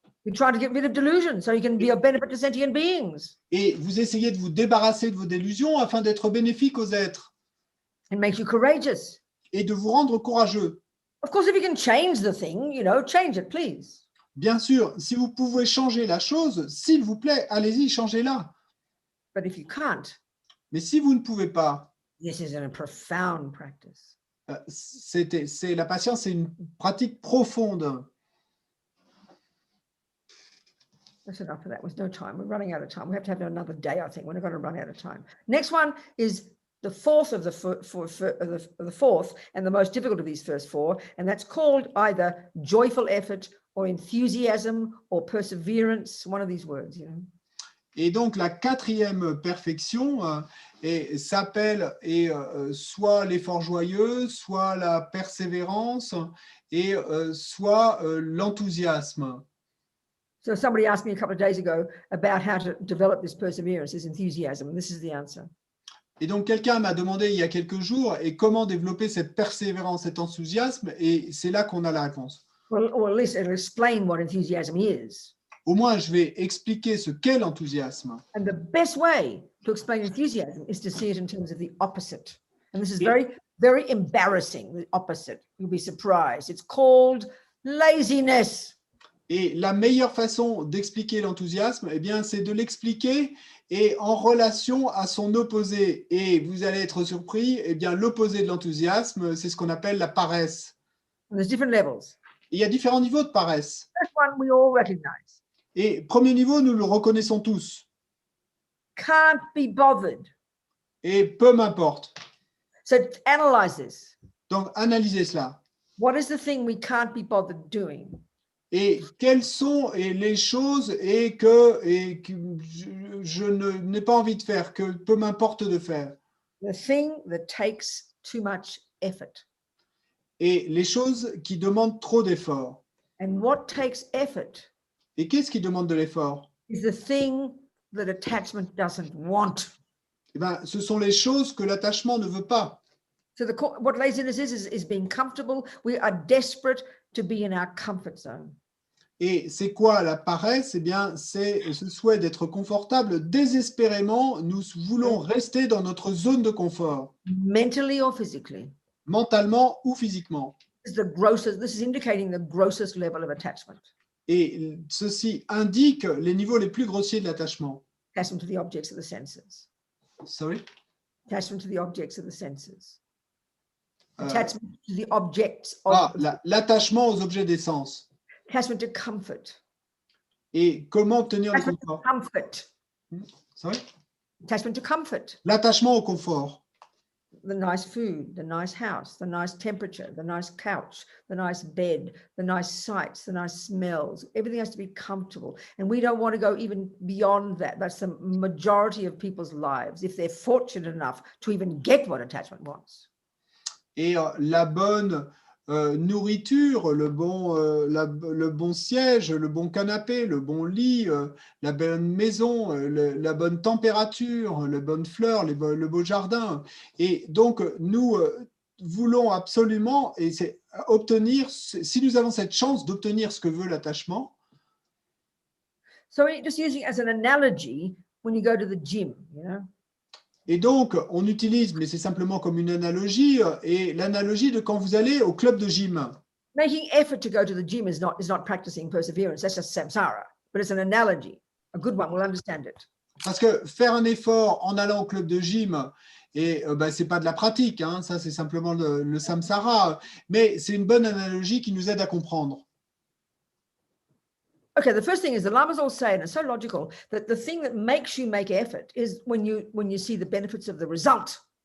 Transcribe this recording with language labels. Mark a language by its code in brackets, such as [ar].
[en] You try to get rid of delusions so you can be a benefit to sentient beings. [fr] Et vous essayez de vous débarrasser de vos délusions afin d'être bénéfique aux êtres. [en] It makes you courageous. [fr] Et de vous rendre courageux. [en] Of course, if you can change the thing, change it, please. [fr] Bien sûr, si vous pouvez changer la chose, s'il vous plaît, allez-y, changez-la. [en] But if you can't, [fr] mais si vous ne pouvez pas, [en] this is a profound practice. [fr] La patience, c'est une pratique profonde. [en] That's enough of that. With no time, we're running out of time. We have to have another day, I think. We're not going to run out of time. Next one is the fourth of the fourth and the most difficult of these first four, and that's called either joyful effort or enthusiasm or perseverance. One of these words, [fr] Et donc la quatrième perfection s'appelle soit l'effort joyeux, soit la persévérance et soit l'enthousiasme. [en] So somebody asked me a couple of days ago about how to develop this perseverance, this enthusiasm, and this is the answer. [fr] Et donc quelqu'un m'a demandé il y a quelques jours comment développer cette persévérance, cet enthousiasme, et c'est là qu'on a la réponse. [en] Well, or at least it'll explain what enthusiasm is. [fr] Au moins, je vais expliquer ce qu'est l'enthousiasme. [en] And the best way to explain enthusiasm is to see it in terms of the opposite. And this is very very embarrassing, the opposite. You'll be surprised. It's called laziness. [fr] Et la meilleure façon d'expliquer l'enthousiasme, eh bien, c'est de l'expliquer et en relation à son opposé. Et vous allez être surpris, eh bien, l'opposé de l'enthousiasme, c'est ce qu'on appelle la paresse. [en] And there's different levels. [fr] Et il y a différents niveaux de paresse. [en] First one we all recognize. [fr] Et premier niveau, nous le reconnaissons tous. [en] Can't be bothered. [fr] Et peu m'importe. [en] So analyze this. [fr] Donc, analysez cela. [en] What is the thing we can't be bothered doing? [fr] Et quelles sont les choses que je n'ai pas envie de faire, que peu m'importe de faire. [en] The thing that takes too much effort. [fr] Et les choses qui demandent trop d'efforts. [en] And what takes effort [fr] Et qu'est-ce qui demande de l'effort? [en] is the thing that attachment doesn't want. [fr] Eh ben, ce sont les choses que l'attachement ne veut pas. [en] So what laziness is being comfortable. We are desperate to be in our comfort zone. [fr] Et c'est quoi la paresse? Eh bien, c'est ce souhait d'être confortable. Désespérément, nous voulons rester dans notre zone de confort, [en] Mentally or physically. [fr] mentalement ou physiquement. [en] This is indicating the grossest level of attachment. [fr] Et ceci indique les niveaux les plus grossiers de l'attachement. [en] Attachment to the objects of the senses. Sorry? Attachment to the objects of the senses. Euh, Attachment to the objects of [fr] l'attachement aux objets des sens. [en] attachment to comfort. [fr] Et comment obtenir le [en] Attachment to [fr] confort? [en] comfort. Sorry? Attachment to comfort. [fr] L'attachement au confort. [en] The nice food, the nice house, the nice temperature, the nice couch, the nice bed, the nice sights, the nice smells. Everything has to be comfortable. And we don't want to go even beyond that. That's the majority of people's lives, if they're fortunate enough to even get what attachment wants. [fr] Et la bonne nourriture, le bon siège, le bon canapé, le bon lit, la bonne maison, la bonne température, les bonnes fleurs, le beau jardin. Et donc, nous voulons absolument obtenir, si nous avons cette chance d'obtenir ce que veut l'attachement. [en] So just using it as an analogy, when you go to the gym, you know. [fr] Et donc, on utilise, mais c'est simplement comme une analogie, et l'analogie de quand vous allez au club de gym. [en] Making effort to go to the gym is not practicing perseverance. That's just samsara. But it's an analogy. A good one. We'll understand it. [fr] Parce que faire un effort en allant au club de gym, et c'est pas de la pratique, hein, ça c'est simplement le samsara, mais c'est une bonne analogie qui nous aide à comprendre. [en] Okay, the first thing is the lamas all say, and it's so logical, that the thing that makes you make effort is when you see the benefits of the result.